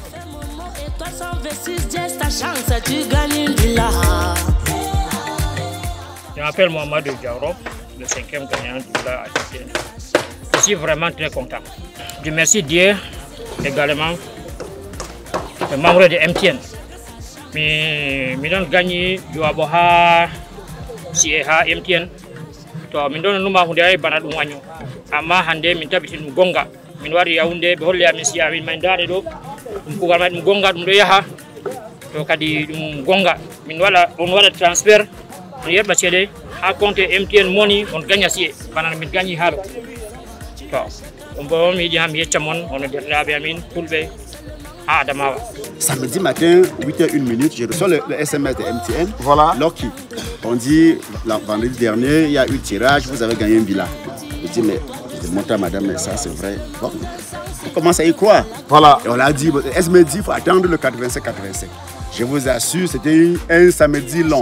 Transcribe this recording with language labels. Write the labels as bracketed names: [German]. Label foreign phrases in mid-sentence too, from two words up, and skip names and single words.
[French] Je m'appelle Mohamed Diaro, le 5e gagnant du villa MTN. Je suis vraiment très content. Je remercie Dieu également, les membres de MTN. Mais nous gagné, je vais MTN. [Fula] To min don numa hunde ay bana dum waño amma hande min tabiti dum gonga min wari Yaoundé be holle amin siya min mandare do dum kugal ma dum gonga dum do yaha to kadi dum gonga min wala on wala transfert on yeba cede ha compte MTN money on gagna siye bana min gagni halo to on bo mi di ham yeccamon on derlabe amin fulbe à Adamawa. [French] Samedi matin, 8h01, je reçois le SMS de MTN. Voilà. Lucky. On dit, vendredi dernier, il y a eu tirage, vous avez gagné une villa. Je dis, mais je montre à madame, mais ça c'est vrai. Bon, on commence à y croire. Voilà. Et on a dit, elle me dit, il faut attendre le 85-85. Je vous assure, c'était un samedi long.